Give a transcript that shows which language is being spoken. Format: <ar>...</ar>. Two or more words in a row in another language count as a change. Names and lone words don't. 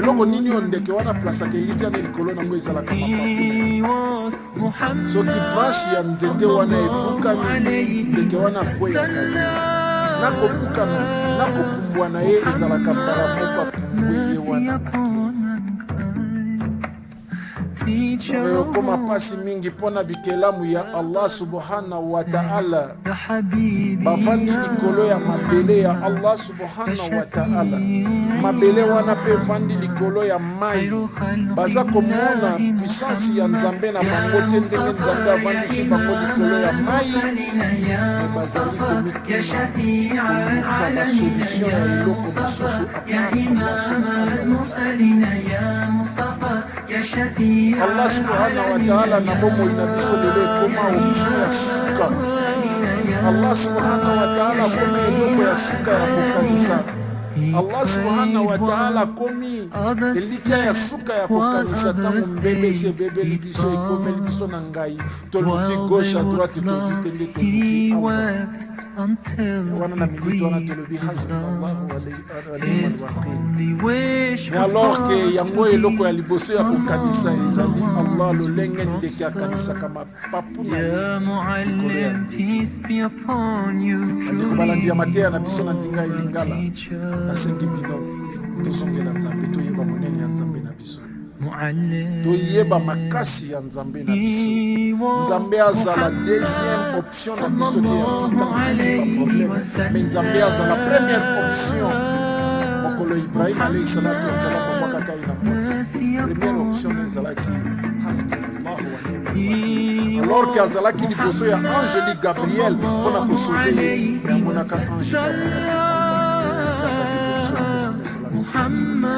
<ln>Eloko nini yo ndeke wana aplasaka elikia na likolo nango ezalaka mapapu soki branche ya nzete wana ebukami ndeke wana akweyaka te, nakobukana nakopumbwa na ye ezalaka mbala moko apumbwe ye wana ake. Koma pasi mingi pona bikelamu ya</ln> <ar>الله سبحانه وتعالى</ar> <ln>bavandi likolo ya mabele ya Allah subhanahu wa ta'ala. Mabele wana pe vandi likolo ya mai baza komona puissance ya nzambe na bango te ndenge nzambe avandisi bango likolo ya mai me bazali komikuna koluka na solution ya eloko mosusu</ln> <ar>الله سبحانه وتعالى</ar> <ln>na bomo ina biso lelo ekoma option ya suka.</ln> <ar>الله سبحانه وتعالى</ar> <ln>koma eloko ya suka ya kokanisa.</ln> <ar>الله سبحانه وتعالى</ar> <ln>komi elikia ya suka ya kokanisa tango mbebe se bebe libiso ekome libiso na ngai toluki</ln> <fr>gauche à droite</fr> <ln>tozute nde toluki awa wana na minute wana tolobi</ln> <ar>حسبنا الله ونعم الوكيل.</ar> <fr>Mais alors que</fr> <ln>yango eloko ya liboso ya kokanisa ezali Allah lolenge ndeke akanisaka mapapu na ye likolo ya nzete. Bandeko balandi ya matea na biso na nzinga elingala nasengi bino tozongela nzambe toyeba monene ya nzambe na biso, toyeba makasi ya nzambe na biso. Nzambe azala</ln> <fr>deuxième option</fr> <ln>na biso te ya vita tozoba problème, mais nzambe azala</ln> <fr>première option.</fr> <ln>Mokolo Ibrahim</ln> <ar>عليه الصلاة والسلام</ar> <ln>babakaka ina moto</ln> <fr>première option</fr> <ln>ezalaki</ln> <ar>حسبنا الله ونعم الوكيل.</ar> <fr>Alors que</fr> <ln>azalaki liboso ya angeli Gabriel mpona kosauve ye me amonaka ange kamonaki</ln>